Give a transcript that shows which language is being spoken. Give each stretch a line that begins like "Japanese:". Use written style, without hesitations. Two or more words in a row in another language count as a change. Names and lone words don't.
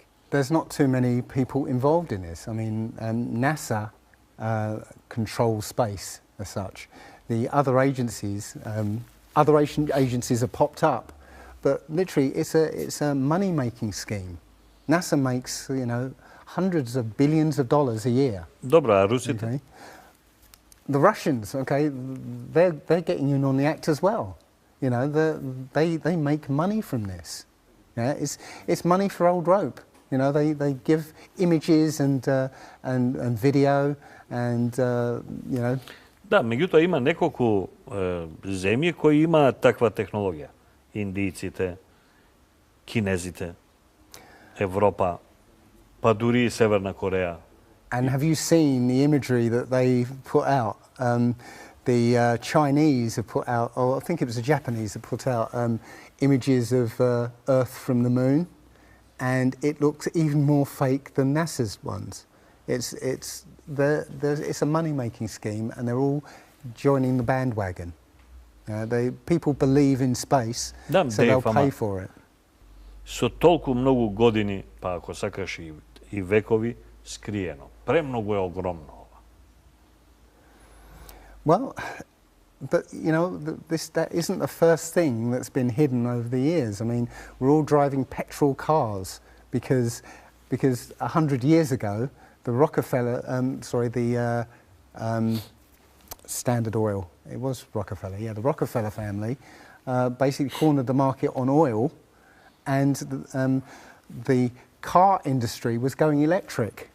English: There's not too many people involved in this. I mean, NASA controls space as such. The other agencies have popped up, but literally it's a money-making scheme. NASA makes, you know, hundreds of billions of dollars a year.
Macedonian: Добро, а русите?
English: Okay. The Russians, okay, they're getting in on the act as well. You know, they make money from this. Yeah, it's money for old rope. You know, they give images and video and you know.
Macedonian: Да, меѓутоа има неколку земји кои имаат таква технологија. Индијците, кинезите, Европа, па дури и Северна Кореја.
English: And have you seen the imagery that they put out? The Chinese have put out, or I think it was the Japanese that put out images of Earth from the moon, and it looks even more fake than NASA's ones. It's a money-making scheme, and they're all joining the bandwagon. People believe in space, so they'll pay for it.
Macedonian: Со толку многу години, па ако сакаш и векови, скриено. Премногу е огромно ова.
English: Well, but you know, that isn't the first thing that's been hidden over the years. I mean, we're all driving petrol cars because 100 years ago, the Rockefeller, the Standard Oil, it was Rockefeller, yeah, the Rockefeller family basically cornered the market on oil, and the car industry was going electric.